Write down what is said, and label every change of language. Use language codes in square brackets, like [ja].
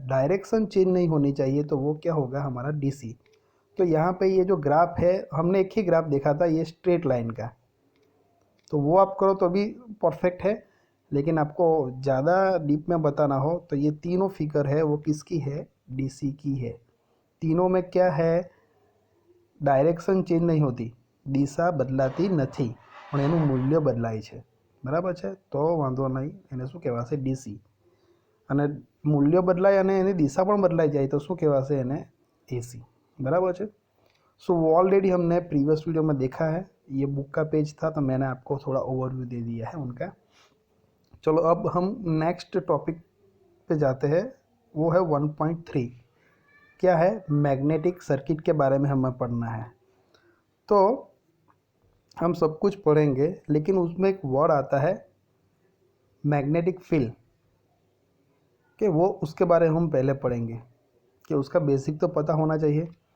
[hi] Direction change नहीं होनी चाहिए तो वो क्या होगा, हमारा डीसी। तो यहाँ पे ये जो ग्राफ है, हमने एक ही ग्राफ देखा था ये स्ट्रेट लाइन का, तो वो आप करो तो भी परफेक्ट है। लेकिन आपको ज़्यादा डीप में बताना हो तो ये तीनों फिगर है वो किसकी है, डीसी की है। तीनों में क्या है, डायरेक्शन चेंज नहीं होती, [gu] દિશા બદલાતી નથી, પણ એનું મૂલ્ય બદલાય છે, બરાબર છે। તો વાંધો નહીં, એને શું કહેવાશે, ડીસી। અને મૂલ્ય બદલાય અને એની દિશા પણ બદલાઈ જાય તો શું કહેવાશે, એને એसी, [hi] बराबर है। सो वो ऑलरेडी हमने प्रीवियस वीडियो में देखा है, ये बुक का पेज था तो मैंने आपको थोड़ा ओवरव्यू दे दिया है उनका। चलो अब हम नेक्स्ट टॉपिक पे जाते हैं, वो है 1.3। क्या है, मैग्नेटिक सर्किट के बारे में हमें पढ़ना है। तो हम सब कुछ पढ़ेंगे, लेकिन उसमें एक वर्ड आता है मैग्नेटिक फील्ड, कि वो उसके बारे में हम पहले पढ़ेंगे, कि उसका बेसिक तो पता होना चाहिए।